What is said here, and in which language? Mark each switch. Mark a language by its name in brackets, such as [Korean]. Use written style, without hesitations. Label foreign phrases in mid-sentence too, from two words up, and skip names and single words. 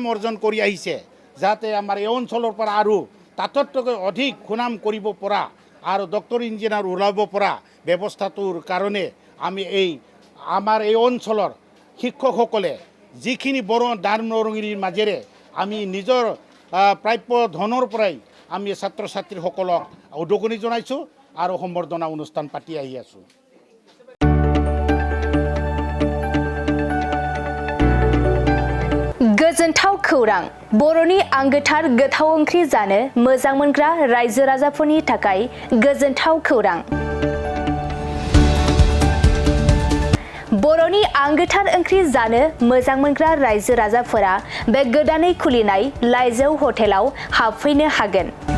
[Assamese] অৰ্জন কৰি আহিছে, যাতে আমাৰ এই অঞ্চলৰ পৰা আৰু তাতোতকৈ অধিক সুনাম কৰিব পৰা আৰু [English] doctor engineer [Assamese] ওলাব পৰা ব্যৱস্থাটোৰ কাৰণে আমি আমাৰ এই অঞ্চলৰ শিক্ষকসকলে যিখিনি দান বৰঙণিৰ মাজেৰে আমি নিজৰ প্ৰাপ্য ধনৰ পৰাই আমি ছাত্ৰ ছাত্ৰীসকলক উদগনি জনাইছোঁ আৰু সম্বৰ্ধনা অনুষ্ঠান পাতি আহি আছোঁ। [Bodo] गोजोनथाव खौरां। बर'नि आंगोथार गोथाव ओंख्रि जानो मोजां मोनग्रा रायजो राजाफोरनि थाखाय गोजोनथाव खौरां। बर'नि आंगोथार ओंख्रि जानो मोजां मोनग्रा रायजो राजाफोरा बे गोदानै खुलिनाय लाइजौ हटेलाव हाबफैनो हागोन।